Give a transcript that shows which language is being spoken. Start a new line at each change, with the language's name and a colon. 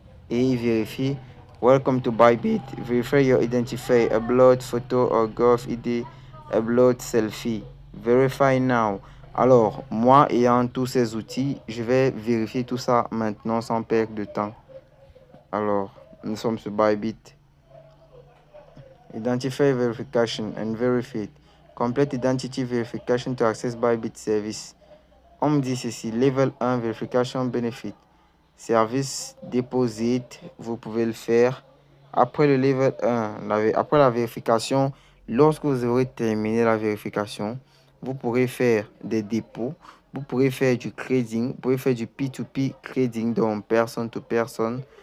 French: Et il vérifie.
English: Welcome to Bybit. Verify your identifier. Upload photo or Gov ID. Upload selfie. Verify now.
French: Alors, moi ayant tous ces outils, je vais vérifier tout ça maintenant sans perdre de temps. Alors, nous sommes sur Bybit.
English: Identify verification and verify it. Complete identity verification to access Bybit service.
French: On me dit ceci,
English: level 1 verification benefit.
French: Service deposit, vous pouvez le faire. Après le level 1, après la vérification, lorsque vous aurez terminé la vérification, vous pourrez faire des dépôts, vous pourrez faire du trading, vous pouvez faire du P2P trading, donc personne to personne.